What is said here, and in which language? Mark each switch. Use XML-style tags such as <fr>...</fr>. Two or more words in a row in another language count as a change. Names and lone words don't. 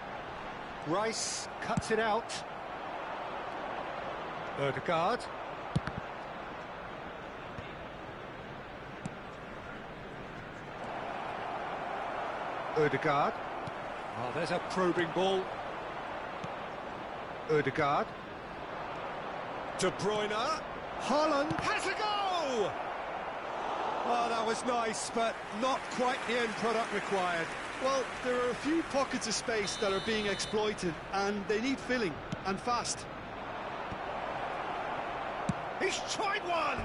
<en>Rice cuts it out. Ødegaard. Ødegaard. Oh, there's a probing ball. Ødegaard. De Bruyne. Haaland has a go! Oh, that was nice, but not quite the end product required. Well, there are a few pockets of space that are being exploited, and they need filling, and fast. He's tried one!</en>